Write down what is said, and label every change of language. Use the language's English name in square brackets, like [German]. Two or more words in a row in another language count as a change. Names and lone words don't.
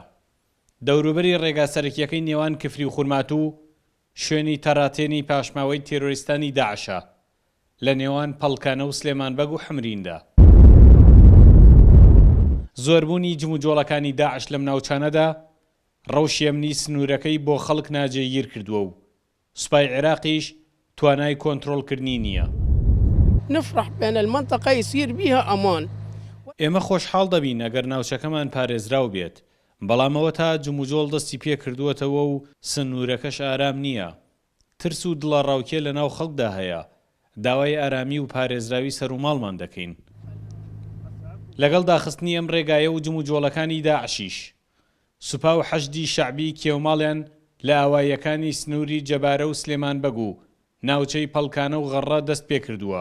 [Central Kurdish] دەوروبەری ڕێگا سەرەکیەکەی نێوان کفری و خورمات و شوێنی تەڕاتێنی پاشماوەی تێرۆریستانی داعشە لە نێوان پەڵکانە و سلێمانبەگ و حمریندا. زۆربوونی جموجۆڵەکانی داعش لەم ناوچانەدا ڕەوشی ئەمنی سنوورەکەی بۆ خەڵک ناجێگیر کردووە و سوپای عێراقیش توانای کۆنتڕۆڵکردنی نییە. [Arabic] نفرح بين المنطقة يصير بها أمان. [Central Kurdish] ئێمە خۆشحاڵ دەبین ئەگەر ناوچەکەمان پارێزراو بێت، بەڵامەوە تا جموجۆڵ دەستی پێ کردووەتەوە و سنوورەکەش ئارام نییە. ترس و دڵە ڕاوکێ لە ناو خەڵکدا هەیە. داوای ئارامی و پارێزراوی سەر و ماڵمان دەکەین. لەگەڵ داخستنی ئەم ڕێگایە و جموجۆڵەکانی داعشیش سوپا و حەشدی شەعبی کێوماڵیان لە ئاواییەکانی سنووری جەبارە و سلێمانبەگ و ناوچەی پەڵکانە و غەڕە دەست پێ کردووە.